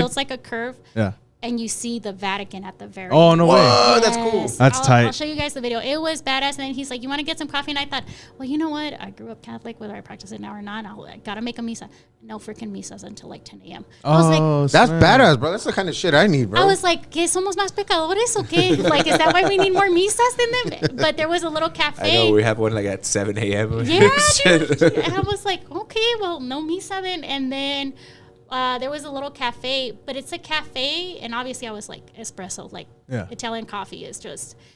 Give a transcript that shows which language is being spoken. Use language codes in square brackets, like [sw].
[en] builds like a curve, Yeah. and you see the Vatican at the very Oh, no way. Oh, that's cool. That's tight. I'll show you guys the video. It was badass. And then he's like, you want to get some coffee? And I thought, well, you know what? I grew up Catholic, whether I practice it now or not. I got to make a misa. No freaking misas until like 10 a.m. I was like, That's snap. badass, bro. That's the kind of shit I need, bro. I was like, [es] ¿qué somos más pecadores o qué? [en] Like, is that why we need more misas than them? But there was a little cafe. I know we have one like at 7 a.m. Yeah, dude. And I was like, okay, well, no misa then. And then there was a little cafe, but it's a cafe. And obviously I was like, espresso, like Italian coffee is just.